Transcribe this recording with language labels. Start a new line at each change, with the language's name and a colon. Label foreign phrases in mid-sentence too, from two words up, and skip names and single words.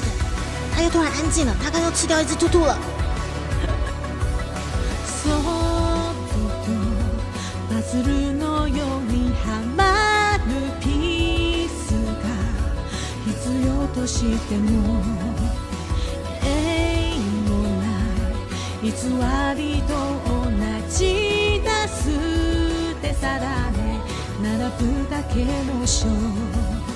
Chinese: 他又突然安静了，他刚刚吃掉一只兔兔了。
Japanese: そっとパズルのようにはまるピースが必要としても縁もない偽りと同じな捨て皿で並ぶだけのショー